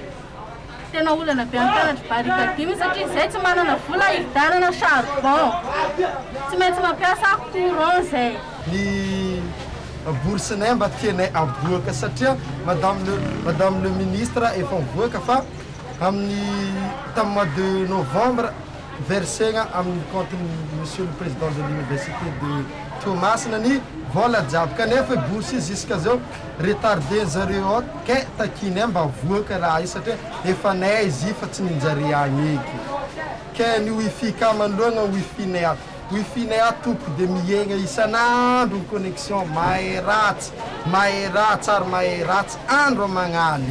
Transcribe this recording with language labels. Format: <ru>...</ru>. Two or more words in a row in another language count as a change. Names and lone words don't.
<mg>Tena olana be amin'ny mpianatra Barikadimy satria izay tsy manana vola hividanana charbon, tsy maintsy mampiasa courant zay. Ny boursenay mba tianay aboaka satria</mg> <fr>madame le ministre</fr> <mg>efa mivoaka fa amin'ny tamin'ny</mg> <fr>mois de novembre</fr> <mg>versena amin'ny</mg> <fr>compte monsieur le président de l'université de Toamasina</fr> <mg>ny vola jiaby kanefa bourse jusqu'à zao retardé zareo ke takinay mba voaka raha io satria efa nay izy fa tsy ninjare agny eky ke ny wifi ka manoloana wifi nay atoko de miegna isan'andro connexion maheratsy tsara maheratsy andro magnaly.</mg>